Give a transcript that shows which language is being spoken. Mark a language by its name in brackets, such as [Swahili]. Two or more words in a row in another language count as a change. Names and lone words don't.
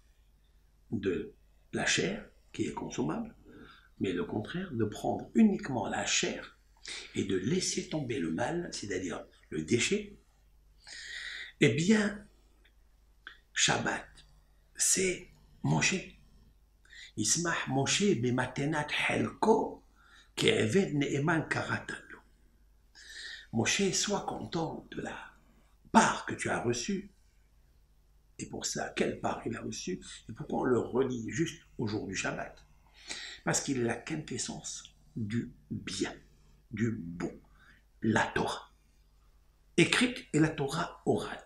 [French] de la chair, qui est consommable, mais le contraire, de prendre uniquement la chair et de laisser tomber le mal, c'est-à-dire le déchet, eh bien, Shabbat, c'est Moshe. [Hebrew] ישמח משה במתנת חלקו כי עבד נאמן קראת לו. [French] Moshe, sois content de la part que tu as reçue. Et pour ça, quelle part il a reçue? Et pourquoi on le relie juste au jour du Shabbat? Parce qu'il est la quintessence du bien, du bon, la Torah écrite et la Torah orale.